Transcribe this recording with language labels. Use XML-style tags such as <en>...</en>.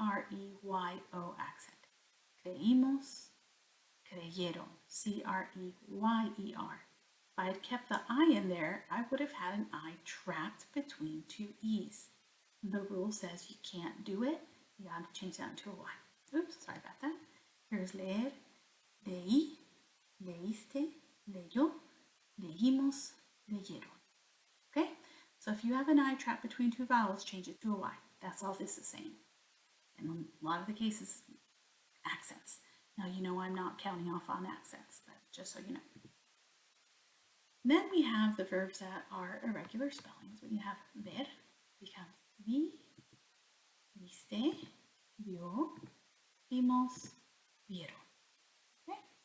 <es>C-R-E-Y-O accent. Creímos, creyeron. C-R-E-Y-E-R.</es> <en>If I had kept the I in there, I would have had an I trapped between two E's. The rule says you can't do it. You got to change that into a Y. Oops, sorry about that. Here's</en> <es>leer, leí, leíste, leyó, leímos, leyeron.</es> <en>Okay? So if you have an I trapped between two vowels, change it to a Y. That's all this is saying. And in a lot of the cases, accents. Now you know I'm not counting off on accents, but just so you know. Then we have the verbs that are irregular spellings. When you have ver, becomes</en> <es>vi, viste, vio, vimos, vieron.</es> <en>Okay?</en>